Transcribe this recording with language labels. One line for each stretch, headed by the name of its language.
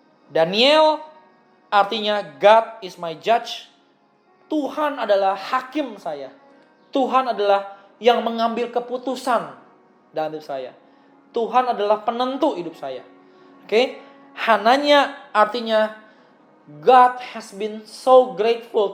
English: Daniel artinya God is my judge.
Indonesian: Tuhan adalah hakim saya. Tuhan adalah yang mengambil keputusan dalam hidup saya. Tuhan adalah penentu hidup saya. Oke?
English: Hananya artinya God has been so grateful.